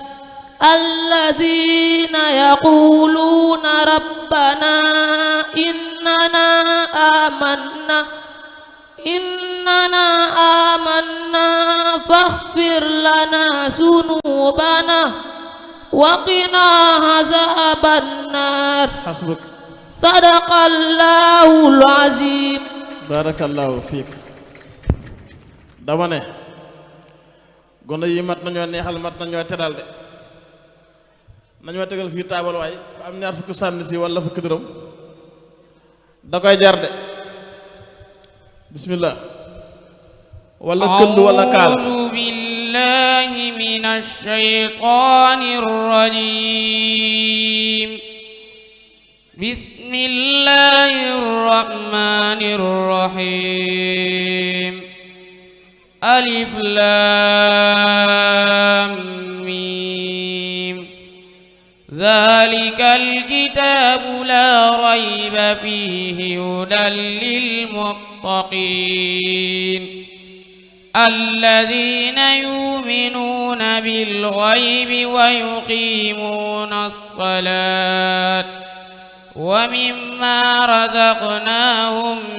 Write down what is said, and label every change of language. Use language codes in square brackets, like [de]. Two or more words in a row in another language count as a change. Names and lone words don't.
[ar] الذين يقولون ربنا إننا آمنا فاغفر لنا ذنوبنا وقنا عذاب النار حسبك صدق الله العظيم بارك الله فيك [wo] dama ne gone yi mat nañoo neexal mat nañoo teral de nañoo tegal fii taabal waay ku am ñaar fukki sànni si walla fukki dërëm da koy jar de bismillah walla këll walla kaala [ar] أعوذ بالله من الشيطان الرجيم بسم الله الرحمن الرحيم ألف لام ميم ذلك الكتاب لا ريب فيه هدى للمتقين الذين يؤمنون بالغيب ويقيمون الصلاة ومما رزقناهم